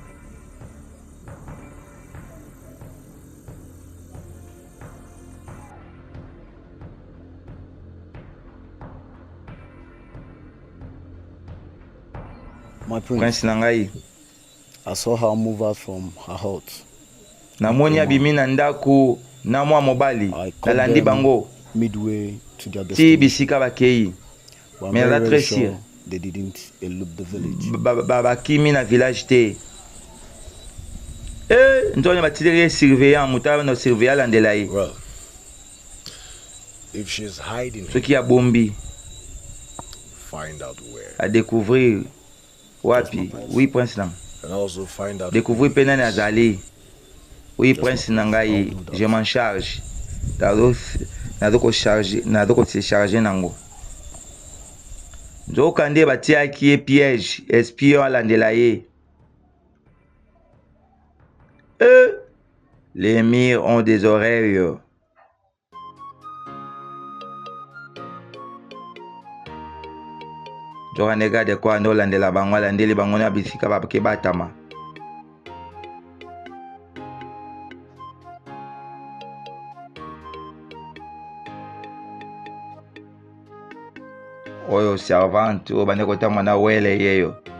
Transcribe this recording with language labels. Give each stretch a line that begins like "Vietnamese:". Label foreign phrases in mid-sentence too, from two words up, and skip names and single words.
English: My
Lingala: prince na ngai
English: I saw her move out from her hut.
Lingala: namoni abimi na ndako na mwa mobali
English: caught
Lingala: nalandi
English: them
Lingala: bango
English: midway to their
Lingala: ti
English: destination.
Lingala: bisika bakei
English: But I'm
French: mais
English: very,
Lingala: naza
English: very
French: très sûr
English: sure they didn't elude the village.
Lingala: bakimi na village te nzoni batiteli ye surveillant moto na surveillant alandela ye
English: Well, if she's hiding,
Lingala: soki abombi
English: find out where.
Lingala: adécouvrir wapi oui prince na
English: And also find out
Lingala: découvrir mpe nani azali oui prince na ngai
French: je m'en charge
Lingala: nazokotécharge nango nzoka nde batiaki ye piège espion alandela ye
French: les murs ont des oreilles
Lingala: nzoka nde gade kwa nde olandela bango alandeli bango na bisika bake batama oyo servante oyo bande kotama na wele yeyo